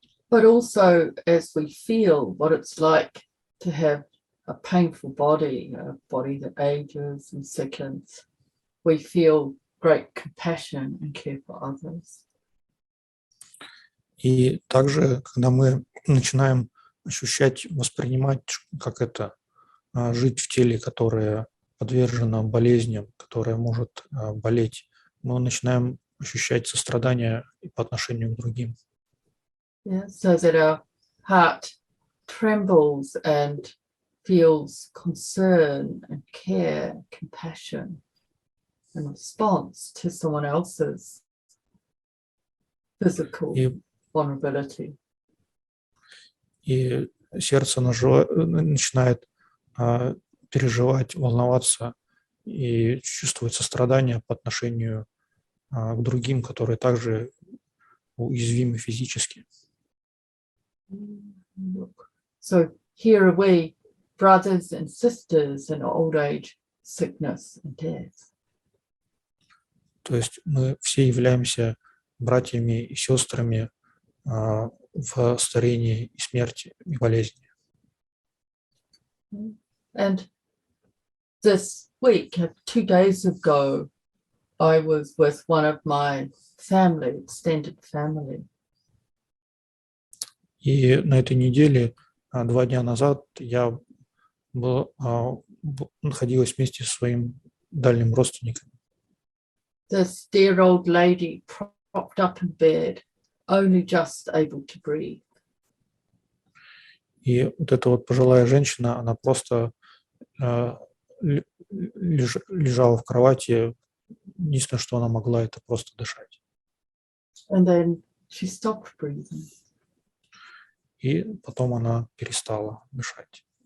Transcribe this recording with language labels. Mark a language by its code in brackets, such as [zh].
[en] But also as we feel what it's like to have a painful body, a body that ages and sickens, we feel great compassion and care for others. [ru] И также, когда мы начинаем ощущать, воспринимать, как это, жить в теле, которое подвержено болезням, которое может болеть, мы начинаем ощущать сострадание и по отношению к другим. [en] Yeah, so that our heart trembles and feels concern and care, compassion, in response to someone else's physical vulnerability. [ru] И сердце начинает переживать, волноваться и чувствовать сострадание по отношению к другим, которые также уязвимы физически. [en] So here are we, brothers and sisters in old age, sickness and death. [ru] То есть мы все являемся братьями и сестрами в старении и смерти и болезни. [en] And this week, 2 days ago, I was with one of my family, extended family. [ru] И на этой неделе, 2 дня назад, я находилась вместе со своим дальним родственником. [en] This dear old lady propped up in bed, only just able to breathe. [ru] И вот эта вот пожилая женщина, она просто лежала в кровати. Единственное, что она могла, это просто дышать. [en] And then she stopped breathing. [ru] И потом она перестала дышать.